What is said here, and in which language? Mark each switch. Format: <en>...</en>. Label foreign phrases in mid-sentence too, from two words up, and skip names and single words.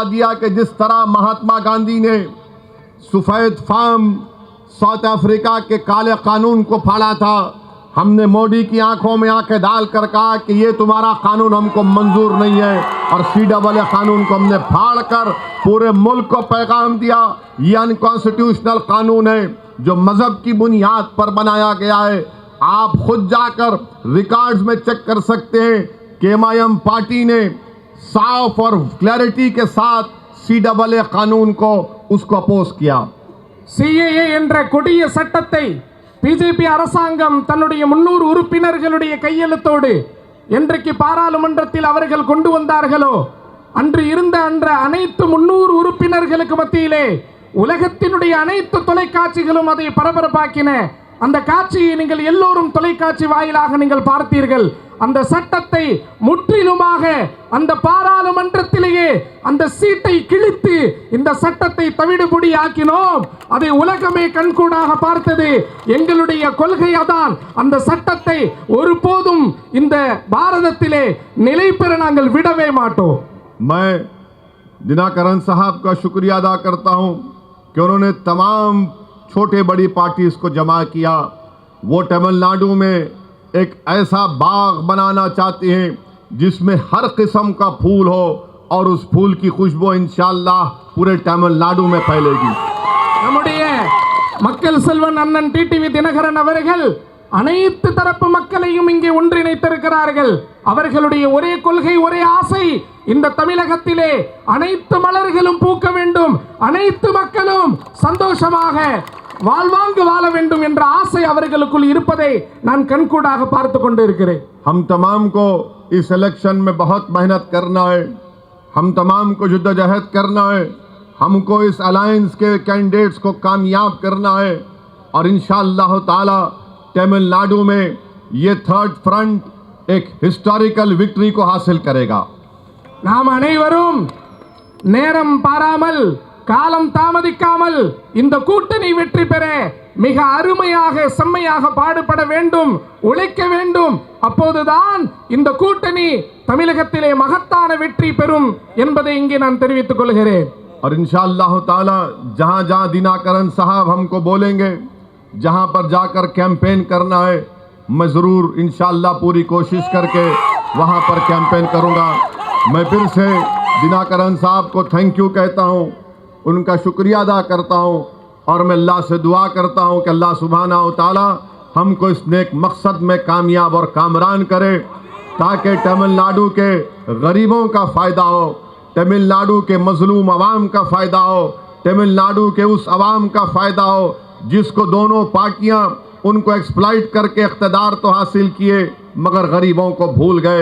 <hi>दिया कि जिस तरह महात्मा गांधी ने सफ़ेद फार्म साउथ अफ्रीका के काले कानून को फाड़ा था, हमने मोदी की आंखों में आंखें डालकर कहा कि ये तुम्हारा कानून हमको मंजूर नहीं है, और CAA कानून को हमने फाड़ कर पूरे मुल्क को पैगाम दिया, ये अनकॉन्स्टिट्यूशनल कानून है जो मजहब की बुनियाद पर बनाया गया है। आप खुद जाकर रिकॉर्ड्स में चेक कर सकते हैं कि MIM पार्टी ने साफ और क्लैरिटी के साथ CAA कानून को उसको अपोज किया।</hi> <ta>CAA என்ற கொடிய சட்டத்தை பிஜேபி அரசாங்கம் தன்னுடைய 300 உறுப்பினர்களுடைய கையெழுத்தோடு என்றைக்கு பாராளுமன்றத்தில் அவர்கள் கொண்டு வந்தார்களோ அன்று இருந்த அனைத்து 300 உறுப்பினர்களுக்கு மத்தியிலே உலகத்தினுடைய அனைத்து தொலைக்காட்சிகளும் அதை பரபரப்பாக்கின। அந்த காட்சியை நீங்கள் எல்லோரும் தொலைக்காட்சி வாயிலாக நீங்கள் பார்த்தீர்கள்। அந்த சட்டத்தை முற்றிலுமாக அந்த பாராளுமன்றத்திலேயே அந்த சீட்டை கிழித்து இந்த சட்டத்தை தவிடுபொடி ஆக்கினோம். அதை உலகமே கண்கூடாக பார்த்தது. எங்களுடைய கொள்கை அதான். அந்த சட்டத்தை ஒருபோதும் இந்த பாரதத்திலே நிலை பெற நாங்கள் விடவே மாட்டோம்.</ta> <hi>मैं दिनाकरन साहब का शुक्रिया अदा करता हूं कि उन्होंने तमाम छोटे बड़ी पार्टीज को जमा किया. वो तमिलनाडु में एक ऐसा बाग बनाना चाहते हैं जिसमें हर किस्म का फूल हो और उस फूल की खुशबू</hi> <ar>إن شاء الله</ar> <hi>पूरे तमिलनाडु में फैलेगी.</hi> <ta>நம்முடைய மக்கள் செல்வன் அண்ணன் டிடிவி தினகரன் அவர்கள் அனைத்து தரப்பு மக்களையும் இங்கே ஒன்றிணைத்திருக்கிறார்கள். அவர்களுடைய ஒரே கொள்கை, ஒரே ஆசை, இந்த தமிழகத்திலே அனைத்து மலர்களும் பூக்க வேண்டும், அனைத்து மக்களும் சந்தோஷமாக வாழ்வாங்கு வாழ வேண்டும் என்ற ஆசை அவர்களுக்குள் இருப்பதை நான் கண்கூடாக பார்த்து கொண்டு இருக்கிறேன்.</ta> <hi>हम तमाम को इस इलेक्शन में बहुत मेहनत करना है. हम तमाम को जद्दोजहद करना है. हमको इस अलायंस के कैंडिडेट्स को कामयाब करना है और</hi> <ar>إن شاء الله تعالى</ar> <hi>तमिलनाडु में ये</hi> <en>third front</en> <hi>एक</hi> <en>historical victory</en> <hi>को हासिल करेगा.</hi> <ta>நாம் அனைவரும் நேரம் பாராமல், காலம் தாமதிக்காமல் இந்த கூட்டணி வெற்றி பெற மிக அருமையாக செம்மையாக பாடுபட வேண்டும், உழைக்க வேண்டும். அப்போதுதான் இந்த கூட்டணி தமிழகத்திலே மகத்தான வெற்றி பெறும் என்பதை இங்கே நான் தெரிவித்துக் கொள்கிறேன்.</ta> <hi>और</hi> <ar>إن شاء الله تعالى</ar> <hi>जहां जहां दिनाकरन साहब हमको बोलेंगे, जहां पर जाकर कैंपेन करना है, मैं ज़रूर</hi> <ar>إن شاء الله</ar> <hi>पूरी कोशिश करके वहां पर कैंपेन करूंगा. मैं फिर से दिनाकरन साहब को</hi> <en>thank you</en> <hi>कहता हूं, उनका शुक्रिया अदा करता हूं और मैं अल्लाह से दुआ करता हूं कि अल्लाह</hi> <ar>سبحانه وتعالى</ar> <hi>हमको इस नेक मकसद में कामयाब और कामरान करे ताकि तमिलनाडु के गरीबों का फ़ायदा हो, तमिलनाडु के मजलूम अवाम का फ़ायदा हो, तमिलनाडु के उस अवाम का फ़ायदा हो जिसको दोनों पार्टियां उनको एक्सप्लॉइट करके इक़्तिदार तो हासिल किए मगर गरीबों को भूल गए.</hi>